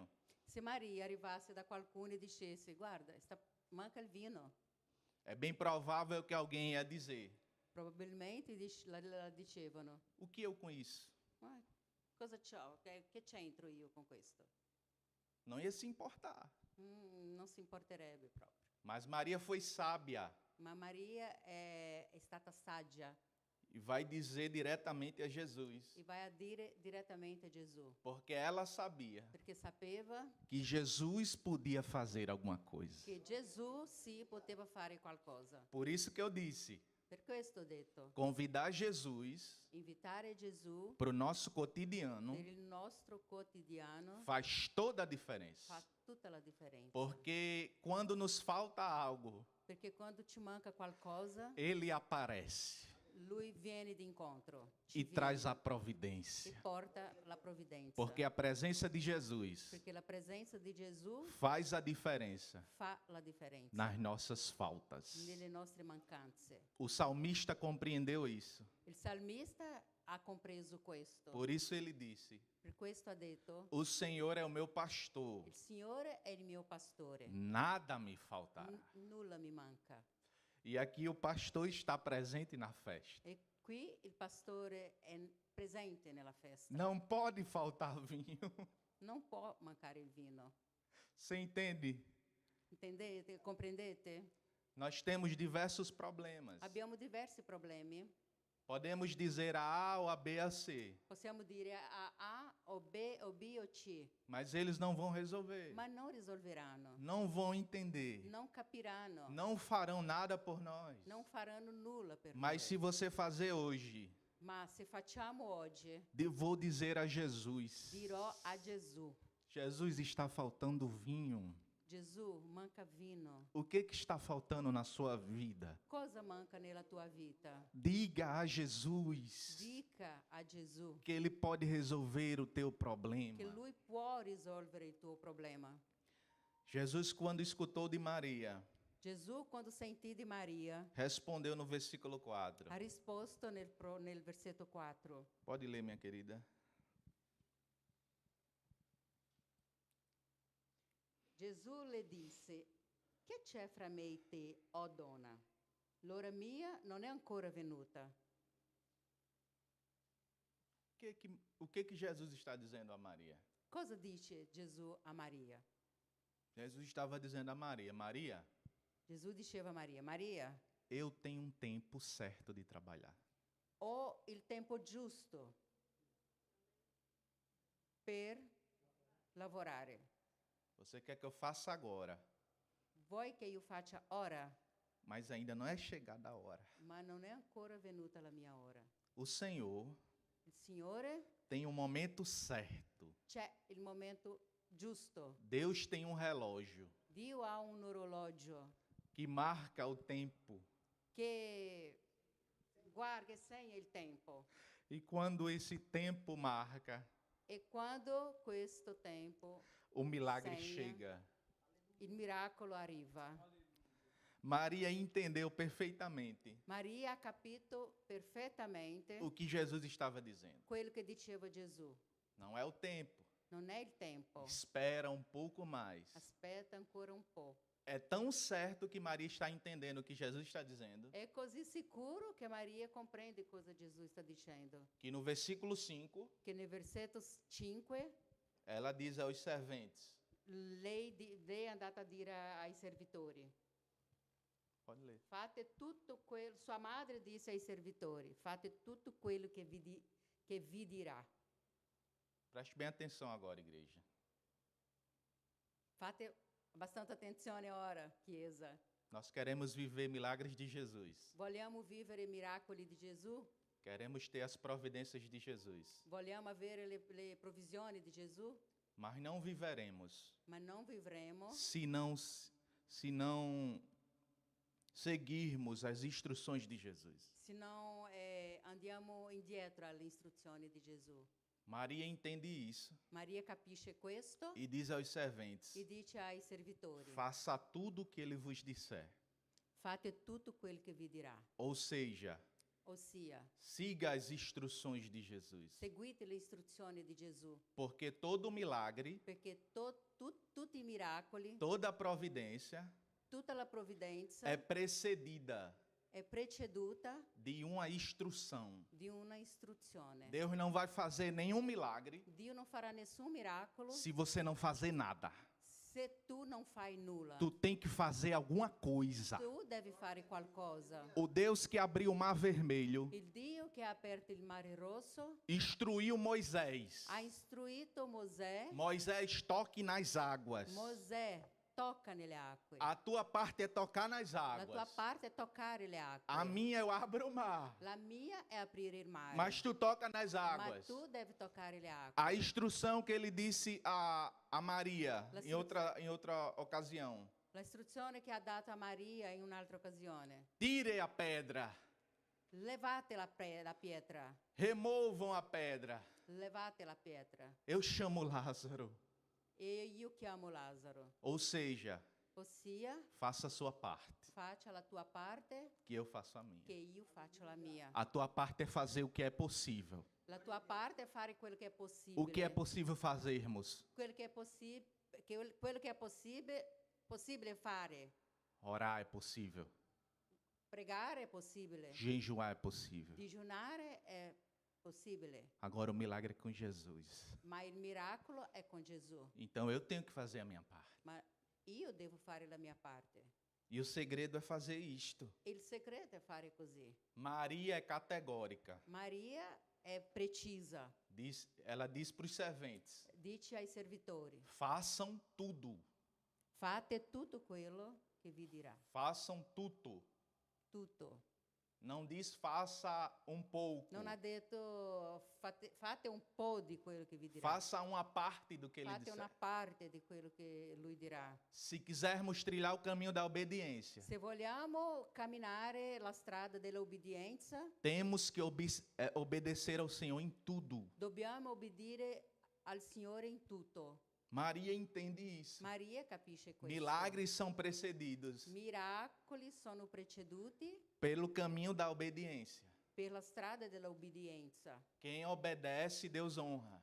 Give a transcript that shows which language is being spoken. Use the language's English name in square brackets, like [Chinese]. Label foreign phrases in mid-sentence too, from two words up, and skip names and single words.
[Italian] Se Maria arrivasse da qualcuno e dicesse, guarda, manca il vino, [Portuguese] É bem provável que alguém ia dizer: [Italian] probabilmente la dicevano, [Portuguese] O que eu com isso? [Italian] "Ma cosa c'ho? Che c'entro io con questo? [Portuguese] Não ia se importar. [Italian] Non si importerebbe proprio. [Portuguese] Mas Maria foi sábia [Italian] Ma Maria è stata saggia [Portuguese] e vai dizer diretamente a Jesus, [Italian] e vai a dire direttamente a Gesù, [Portuguese] porque ela sabia [Italian] perché sapeva [Portuguese] que Jesus podia fazer alguma coisa. [Italian] che Gesù sì poteva fare qualcosa. [Portuguese] Por isso que eu disse, [Italian] Per questo ho detto, [Portuguese] convidar Jesus [Italian] invitare Gesù [Portuguese] para o nosso cotidiano [Italian] per il nostro quotidiano [Portuguese] faz toda a diferença. [Italian] fa tutta la differenza. [Portuguese] Porque quando nos falta algo, [Italian] Perché quando ci manca qualcosa, [Portuguese] Ele aparece [Italian] Lui viene d'incontro, [Portuguese] e [Italian] ci [Portuguese] traz a [Italian] viene e [Portuguese] providência. [Italian] porta la provvidenza. [Portuguese] Porque a presença de Jesus [Italian] Perché la presenza di Gesù [Portuguese] faz a diferença [Italian] fa la differenza [Portuguese] nas nossas faltas. [Italian] nelle nostre mancanze. [Portuguese] O salmista compreendeu isso. [Italian] Il salmista ha compreso questo. [Portuguese] Por isso ele disse: [Italian] Per questo ha detto, [Portuguese] O Senhor é o meu pastor, [Italian] il Signore è il mio pastore, [Portuguese] nada me faltará. [Italian] nulla mi manca. [Portuguese] E aqui o pastor está presente na festa. [Italian] E qui il pastore è presente nella festa. [Portuguese] Não pode faltar vinho. [Italian] Non può mancare il vino. [Portuguese] Você entende? [Italian] Intendete? Comprendete? [Portuguese] Nós temos diversos problemas. [Italian] Abbiamo diversi problemi. [Portuguese] Podemos dizer a A ou a B a C, [Italian] Possiamo dire A o B o C, [Portuguese] mas eles não vão resolver. [Italian] ma non risolveranno, [Portuguese] Não vão entender. [Italian] non capiranno, [Portuguese] Não farão nada por nós. [Italian] non faranno nulla per [Portuguese] Mas se [Italian] noi. [Portuguese] você fazer hoje, [Italian] Ma se facciamo oggi, [Portuguese] vou dizer a Jesus: [Italian] dirò a Gesù, [Portuguese] Jesus, está faltando vinho. [Italian] Gesù, manca vino. [Portuguese] O que está faltando na sua vida? [Italian] Cosa manca nella tua vita? [Portuguese] Diga a Jesus [Italian] Dica a Gesù [Portuguese] que Ele pode resolver o teu problema. [Italian] che Lui può risolvere il tuo problema. [Portuguese] Jesus, quando escutou de Maria, [Italian] Gesù, quando sentì di Maria, [Portuguese] respondeu no versículo 4. [Italian] ha risposto nel versetto 4. [Portuguese] Pode ler, minha querida. [Italian] Gesù le disse, che c'è fra me e te, o donna? L'ora mia non è ancora venuta. [Portuguese] O que Jesus está dizendo a Maria? [Italian] Cosa dice Gesù a Maria? [Portuguese] Jesus estava dizendo a Maria, Maria, [Italian] Gesù diceva a Maria, Maria, [Portuguese] eu tenho um tempo certo de trabalhar. [Italian] ho il tempo giusto per lavorare. [Portuguese] Você quer que eu faça agora, [Italian] Vuoi che io faccia ora? [Portuguese] mas ainda não é chegada a hora. [Italian] Ma non è ancora venuta la mia ora. [Portuguese] O Senhor [Italian] Il Signore, [Portuguese] tem um momento certo. [Italian] c'è il momento giusto. [Portuguese] Deus tem um relógio [Italian] Dio ha un orologio [Portuguese] que marca o tempo. [Italian] che guarda, che segna il tempo. [Portuguese] E quando esse tempo marca, [Italian] E quando questo tempo, [Portuguese] o milagre Senha. chega. [Italian] il miracolo arriva. [Portuguese] Maria entendeu perfeitamente [Italian] Maria ha capito perfettamente [Portuguese] o que Jesus estava dizendo. [Italian] quello che diceva Gesù. [Portuguese] Não é o tempo. [Italian] Non è il tempo. [Portuguese] Espera um pouco mais. [Italian] Aspetta ancora un po'. [Portuguese] É tão certo que Maria está entendendo o que Jesus está dizendo, [Italian] È così sicuro che Maria comprende cosa Gesù sta dicendo. [Portuguese] que no versículo 5, [Italian] Che nel versetto 5 [Portuguese] ela diz aos serventes. [Italian] lei è andata a dire ai servitori. [Portuguese] Pode ler. [Italian] Fate tutto quello, sua madre disse ai servitori, fate tutto quello che vi dirà. [Portuguese] Preste bem atenção agora, igreja. [Italian] Fate abbastanza attenzione ora, Chiesa. [Portuguese] Nós queremos viver milagres de Jesus. [Italian] Vogliamo vivere i miracoli di Gesù? [Portuguese] Queremos ter as providências de Jesus. [Italian] Vogliamo avere le provvisioni di Gesù? [Portuguese] Mas não viveremos [Italian] Ma non vivremo [Portuguese] se não seguirmos as instruções de Jesus. [Italian] se non andiamo indietro alle istruzioni di Gesù. [Portuguese] Maria entende isso [Italian] Maria capisce questo [Portuguese] e diz aos serventes: [Italian] e dice ai servitori, [Portuguese] faça tudo o que ele vos disser. [Italian] fate tutto quel che vi dirà. [Portuguese] Ou seja, [Italian] Ossia, [Portuguese] siga as instruções de Jesus. [Italian] seguite le istruzioni di Gesù, [Portuguese] Porque todo milagre, [Italian] perché tutti i miracoli, [Portuguese] toda providência [Italian] tutta la provvidenza [Portuguese] é precedida [Italian] è preceduta [Portuguese] de uma instrução. [Italian] di una istruzione. [Portuguese] Deus não vai fazer nenhum milagre [Italian] Dio non farà nessun miracolo [Portuguese] se você não fazer nada. [Italian] se tu non fai nulla. [Portuguese] Tu tem que fazer alguma coisa. [Italian] Tu devi fare qualcosa. [Portuguese] O Deus que abriu o mar vermelho [Italian] Il Dio che ha aperto il mare rosso [Portuguese] instruiu Moisés. [Italian] ha istruito Mosè. [Portuguese] Moisés, toque nas águas. [Italian] Mosè, tocca nelle acque. [Portuguese] A tua parte é tocar nas [Italian] La tua [Portuguese] águas. [Italian] parte è toccare le acque. [Portuguese] A minha eu abro o mar. [Italian] La mia è aprire il mare. [Portuguese] Mas tu toca nas [Italian] Ma [Portuguese] águas. [Italian] tu devi toccare le acque. [Portuguese] A instrução que ele disse a Maria em outra ocasião. [Italian] La istruzione che ha dato a Maria in un'altra occasione. [Portuguese] Tire a pedra. [Italian] Levate la pietra. [Portuguese] Removam a pedra. [Italian] Levate la pietra. [Portuguese] Eu chamo Lázaro. [Italian] E io chiamo Lazzaro. [Portuguese] Ou seja, [Italian] Ossia, [Portuguese] faça a sua parte, [Italian] faccia la tua parte [Portuguese] que eu faço a minha. [Italian] che io faccio la mia. [Portuguese] A tua parte é fazer o que é possível. [Italian] La tua parte è fare quello che è possibile. [Portuguese] O que é possível fazermos? [Italian] Quello che è possibile fare. [Portuguese] Orar é possível. [Italian] Pregare è possibile. [Portuguese] Jejuar é possível. [Italian] Digiunare è possibile. [Portuguese] Agora o milagre é com Jesus. [Italian] Ma il miracolo è con Gesù. [Portuguese] Então eu tenho que fazer a minha parte. [Italian] Ma io devo fare la mia parte. [Portuguese] E o segredo é fazer isto. [Italian] Il segreto è fare così. [Portuguese] Maria é categórica. [Italian] Maria è precisa. [Portuguese] Ela diz para os serventes: [Italian] Dice ai servitori, [Portuguese] façam tudo. [Italian] fate tutto quello che vi dirà. [Portuguese] Façam tudo. [Italian] Tutto. [Portuguese] Não diz faça um pouco. [Italian] Non ha detto fate un po' di quello che vi dirà. [Portuguese] Faça uma parte do que ele [Italian] Fate [Portuguese] disser. [Italian] una parte di quello che lui dirà. [Portuguese] Se quisermos trilhar o caminho da obediência, [Italian] Se vogliamo camminare la strada dell'obbedienza, [Portuguese] temos que obedecer ao Senhor em tudo. [Italian] dobbiamo obbedire al Signore in tutto. [Portuguese] Maria entende isso. [Italian] Maria capisce questo. [Portuguese] Milagres são precedidos [Italian] Miracoli sono preceduti [Portuguese] pelo caminho da obediência. [Italian] per la strada dell'obbedienza. [Portuguese] Quem obedece, Deus honra.